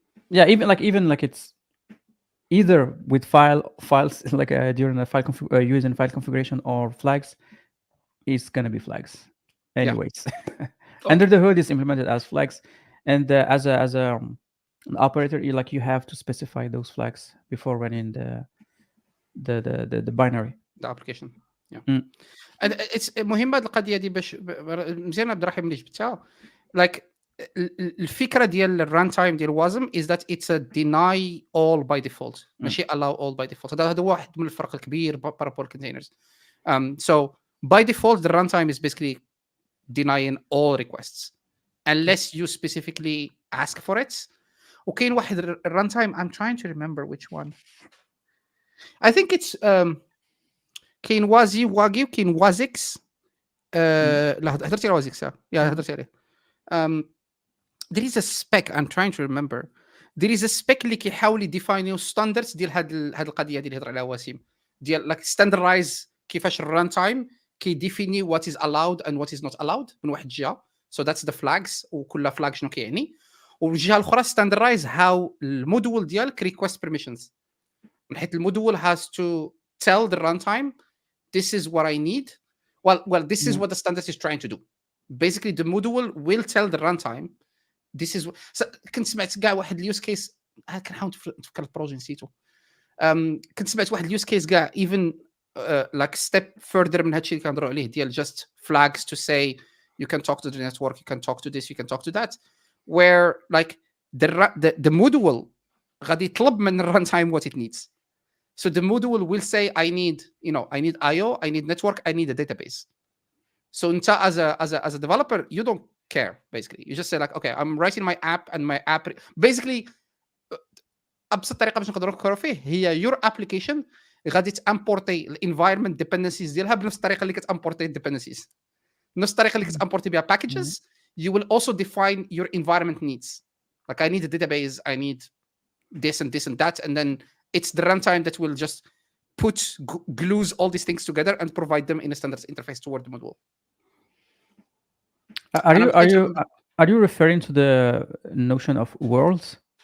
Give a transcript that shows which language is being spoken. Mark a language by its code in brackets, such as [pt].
[en] Yeah, even like it's either with files like during the file using file configuration or flags, it's gonna be flags anyways. Under the hood is implemented as flags, and as an operator, you have to specify those flags before running the binary, the application. [ar] مهمه هذه القضيه دي باش مزيان عبد الرحيم اللي جبتها لايك الفكره ديال الران تايم ديال وازم [en] is that it's a deny all by default [ar] ماشي [en] allow all by default. [ar] هذا واحد من الفرق الكبير بارابول containers. [en] So by default the runtime is basically denying all requests unless you specifically ask for it. [ar] وكاين واحد الران [en] I'm trying to remember which one. I think it's [ar] كاين واجي وكاين وازكس. لا هضرتي على وازكس يا هضرتي عليه. [en] There is a spec I'm trying to remember. [ar] There is a spec اللي كيحاول يديفاينيو ستاندردز ديال هاد القضيه ديال اللي هضر عليها وسيم ديال لاك ستاندرايز كيفاش الران تايم كيديفيني [en] what is allowed and what is not allowed [ar] من واحد الجهه. [en] So that's the flags [ar] وكل [en] flag [ar] شنو كيعني. والجهه الاخرى ستاندرايز how المودول ديالك [en] request permissions. [ar] من حيث المودول [en] has to tell the runtime this is what I need. Well this is what the standard is trying to do. Basically the module will tell the runtime this is [ar] كنت سمعت كاع واحد اليوز كيس كنحاول نفكر البروجي نسيتو. كنت سمعت واحد اليوز كيس كاع [en] even like step further [ar] من هادشي اللي كنهضروا عليه ديال [en] just flags to say you can talk to the network, you can talk to this, you can talk to that, where like the module [ar] غادي يطلب من ال [en] runtime what it needs. So the module will say I need IO, I need network, I need a database. So as a developer, you don't care basically. You just say like, okay, I'm writing my app and my app basically [ar] ابسط طريقه باش نقدروا نفكروا فيه هي [en] your application [ar] غادي تامبورتي الانفايرمنت ديبندنسيز ديالها بنفس الطريقه اللي كتامبورتي الديبندنسيز. نفس الطريقه اللي كتامبورتي بها packages. [en] You will also define your environment needs. Like I need a database, I need this and that, and then it's the runtime that will just glues all these things together and provide them in a standards interface toward the module. Are you referring to the notion of worlds?